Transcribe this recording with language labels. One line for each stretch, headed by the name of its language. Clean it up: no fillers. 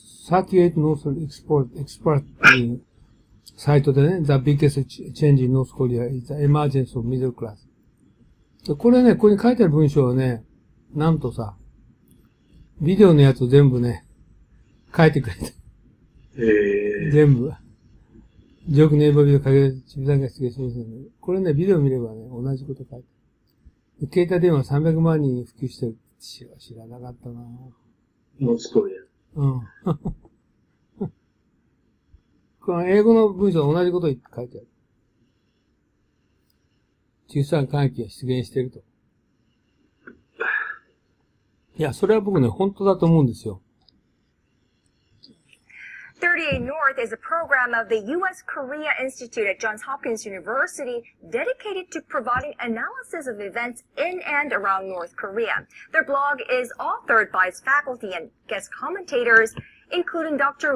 English: 38 North Expert
Japanese: っていうサイトでね、
English: The biggest change in North Korea is the emergence of middle class。
Japanese: これね、ここに書いてある文章はね、なんとさ、ビデオのやつを全部ね、書いてくれて。全部。ジョークネイバービデオかける、ちびさんが出現しますので、これね、ビデオ見ればね、同じこと書いてある。携帯電話300万人に普及してる。知らなかったなぁ。ノースコリア。うん。この英語の文章は同じこと書いてある。中産階級が出現していると。いや、それは僕ね、本当だと思うんですよ。
English: 38 North is a program of the U.S. Korea Institute at Johns Hopkins University dedicated to providing analysis of events in and around North Korea. Their blog is authored by its faculty and guest commentators, including Dr.